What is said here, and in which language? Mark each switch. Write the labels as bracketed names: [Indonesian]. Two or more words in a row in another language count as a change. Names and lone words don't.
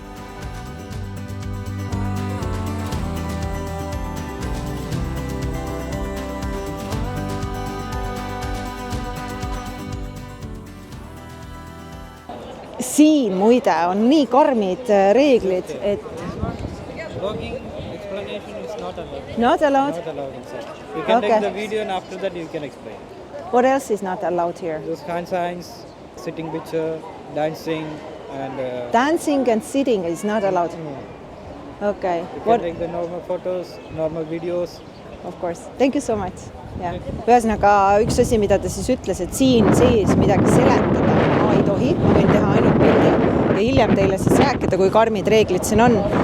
[Estonian] Siin muide on nii karmid reeglid, et [English] Vlogging explanation is not allowed. Not allowed? Not allowed inside. You can take the video and after that you can explain. What else is not allowed here? Those hand signs, sitting picture, dancing and... Dancing and sitting is not allowed? Okay. You can take the normal photos, normal videos. Of course. Thank you so much. Yeah. [Estonian] Ühesõnaga üks asi, mida ta siis ütles, et siin sees midagi seletada ma ei tohi, ma võin teha ainult pildi ja hiljem teile siis rääkida, kui karmid reeglid siin on.